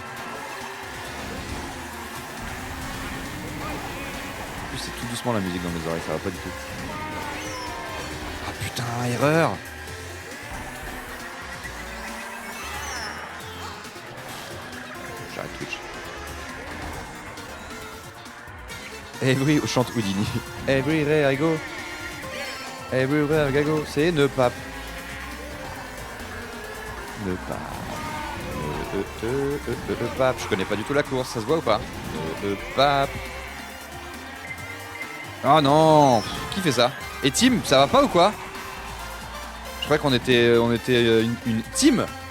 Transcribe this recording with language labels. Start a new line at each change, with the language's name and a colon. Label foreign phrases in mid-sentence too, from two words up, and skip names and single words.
French: En plus, c'est tout doucement la musique dans mes oreilles, ça va pas du tout. Ah putain, erreur! J'arrête Twitch. Chante Houdini.
English: Everywhere I go. Everywhere I go.
French: C'est Neupap. Neupap. Neupap. Je connais pas du tout la course, ça se voit ou pas? Neupap. Oh non! Qui fait ça? Et Tim, ça va pas ou quoi? Je croyais qu'on était, une team.